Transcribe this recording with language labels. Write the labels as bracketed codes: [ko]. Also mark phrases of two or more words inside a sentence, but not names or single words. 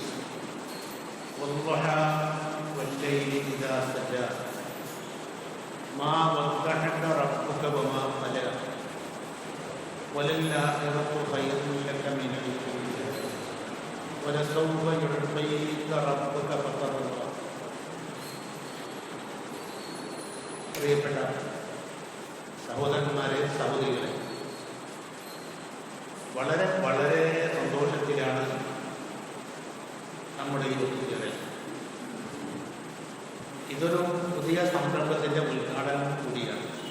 [ar] والضحى والليل إذا سجى ما ودعك ربك وما قلى وللآخرة خير لك من الأولى ولسوف يعطيك ربك فترضى. [ml] പ്രിയപ്പെട്ട സഹോദരന്മാരെ, സഹോദരികളെ, വളരെ വളരെ സന്തോഷത്തിലാണ് നമ്മുടെ ഈ ഒത്തുചേരൽ. ഇതൊരു പുതിയ സംരംഭത്തിൻ്റെ ഉദ്ഘാടനം കൂടിയാണ്.